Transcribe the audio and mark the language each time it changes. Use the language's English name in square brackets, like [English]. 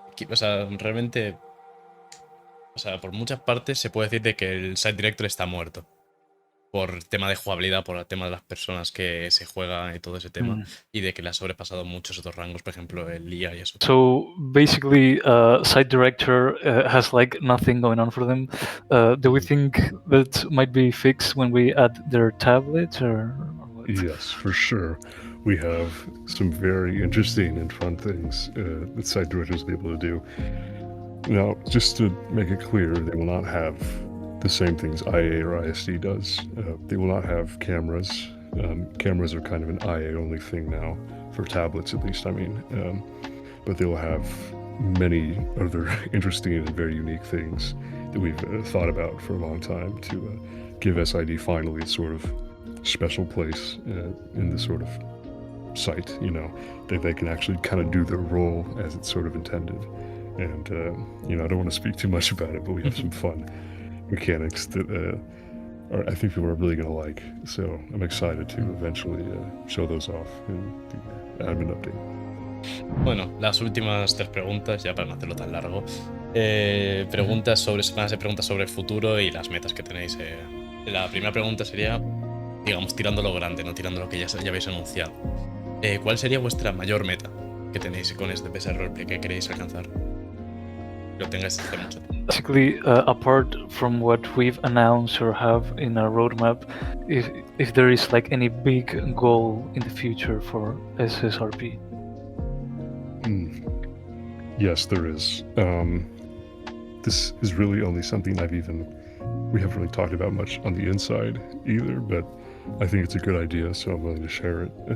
[Spanish] O sea, realmente, o sea, por muchas partes se puede decir de que el site director está muerto. Por tema de jugabilidad, por el tema de las personas que se juegan y todo ese tema. Y de que le ha sobrepasado muchos otros rangos, por ejemplo, el IA y eso. [English] So basically, site director has like nothing going on for them. Do we think that might be fixed when we add their tablets or what? Yes, for sure. We have some very interesting and fun things that site directors will be able to do. Now, just to make it clear, they will not have the same things IA or ISD does. They will not have cameras. Cameras are kind of an IA only thing now, for tablets at least, I mean. But they will have many other interesting and very unique things that we've thought about for a long time to give SID finally its sort of special place in the sort of site, that they can actually kind of do their role as it's sort of intended. And, I don't want to speak too much about it, but we have some fun mechanics that I think people are really going to like. So I'm excited to eventually show those off in the admin update. [Spanish] Bueno, las últimas 3 preguntas, ya para no hacerlo tan largo. Van a ser preguntas sobre el futuro y las metas que tenéis. La primera pregunta sería, digamos, tirando lo grande, no tirando lo que ya habéis anunciado. ¿Cuál sería vuestra mayor meta que tenéis con este especial roleplay que queréis alcanzar? Lo tengáis hace mucho tiempo. [English] Basically, apart from what we've announced or have in our roadmap, if there is like any big goal in the future for SSRP. Yes, there is. This is really only something we haven't really talked about much on the inside either, but I think it's a good idea, so I'm willing to share it.